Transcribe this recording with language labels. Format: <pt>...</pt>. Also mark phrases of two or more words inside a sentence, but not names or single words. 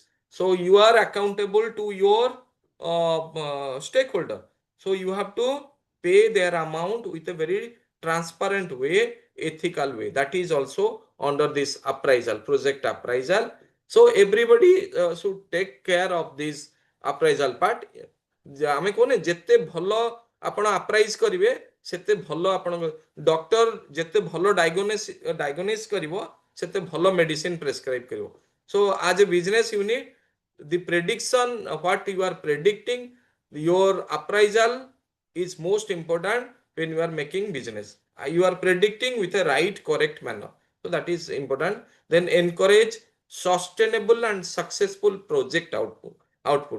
<en>So you are accountable to your stakeholder. So you have to pay their amount with a very transparent way, ethical way. That is also under this appraisal, project appraisal. So everybody should take care of this appraisal part.</en> <or>ଆମେ କହୁନେ ଯେତେ ଭଲ ଆପଣ ଆପ୍ରାଇଜ କରିବେ ସେତେ ଭଲ ଆପଣଙ୍କ ଡକ୍ଟର ଯେତେ ଭଲ ଡାଇଗ୍ନୋସିସ୍ କରିବ ସେତେ ଭଲ</or> <en>medicine prescribe</en> <or>କରିବ.</or> <en>So as a business unit, the prediction of what you are predicting, your appraisal is most important when you are making business. You are predicting with a right, correct manner. So that is important. Then encourage sustainable and successful project output.</en>